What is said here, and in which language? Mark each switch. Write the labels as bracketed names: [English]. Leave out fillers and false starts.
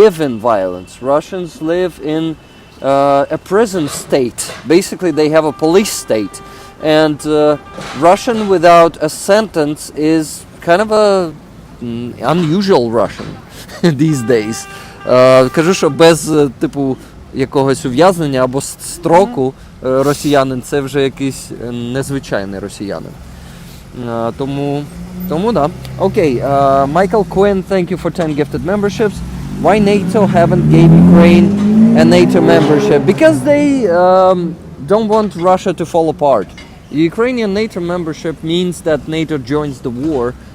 [English] live in violence. Russians live in a prison state. Basically, they have a police state. And Russian without a sentence is kind of a unusual Russian these days. [Ukrainian] Кажу, що без якогось ув'язнення або строку росіянин це вже якийсь незвичайний росіянин. Тому да. [English] Okay, Michael Quinn, thank you for 10 gifted memberships. Why NATO haven't gave Ukraine a NATO membership? Because they don't want Russia to fall apart. Ukrainian NATO membership means that NATO joins the war.